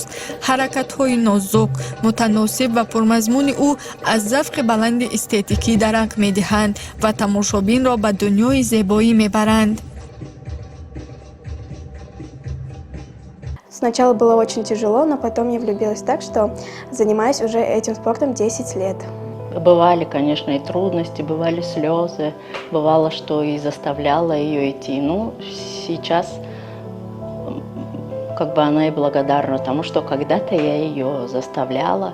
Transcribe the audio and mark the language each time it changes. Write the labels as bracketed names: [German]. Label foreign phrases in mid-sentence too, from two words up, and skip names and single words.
[Tajik] ҳаракатҳои нозук, мутаносиб ва пурмазмуни ӯ аз завқи баланди эстетикӣ дарак медиҳанд ва тамошобинро ба дунёи зебоӣ мебаранд. [Russian] Сначала было очень тяжело, но потом я влюбилась так, что занимаюсь уже этим спортом 10 лет. Бывали, конечно, и трудности, бывали слезы, бывало, что и заставляла ее идти. Ну, сейчас как бы она и благодарна тому, что когда-то я ее заставляла.